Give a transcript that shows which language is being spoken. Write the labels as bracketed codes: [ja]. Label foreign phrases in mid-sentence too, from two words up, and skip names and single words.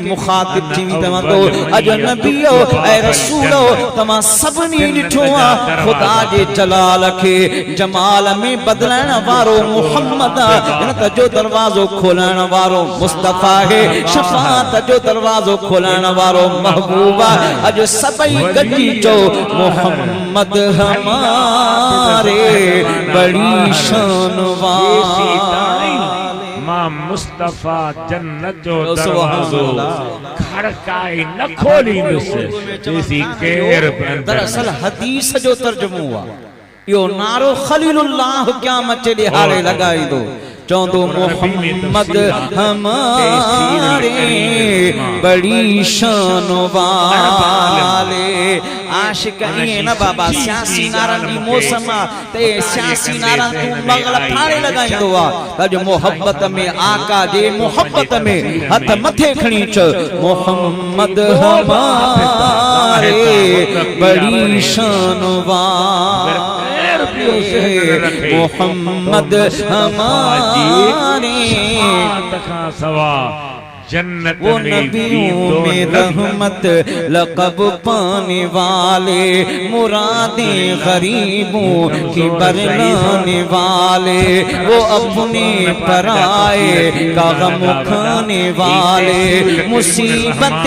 [sd] मुख़ातिब थी चवंदो अॼु नबियो ऐं रसूलो तव्हां सभिनी ॾिठो आहे ख़ुदा जे जलाल खे जमाल में बदिलाइण वारो मुहम्मद हिन जो दरवाज़ो खोलाइण वारो मुस्तफ़ा है शफ़ाअत जो दरवाज़ो खोलाइण वारो महबूबा अॼु सभई गॾिजी चओ [hi] मोहम्मद हमारे बड़ी शान वाले [sd] मां मुस्तफ़ा जन्नत जो दरवाज़ो खड़काए न खोलींदुसि तेसी केर दरअसल हदीस जो तर्जुमो आहे यो नारो खलीलुल्लाह क़यामत जे ॾिहाड़े लॻाईंदो चौंदो [hi] मोहम्मद हमारे बड़ी शान वाले आशिक [sd] ईअं न बाबा सियासी नारनि जी मौसम ते सियासी नारनि तूं मगल फाड़े लॻाईंदो आहे अॼु मोहब्बत में आका जे मोहब्बत में हथ मथे खणी चओ [hi] मोहम्मद हमारे बड़ी शान वाले मोहम्मद हमारे [sd] सवा जन्नत [hi] वो नबियों में रहमत लक़ब पाने वाले मुरादें गरीबों की बरलाने वाले वो अपने पराए का गम खाने वाले मुसीबत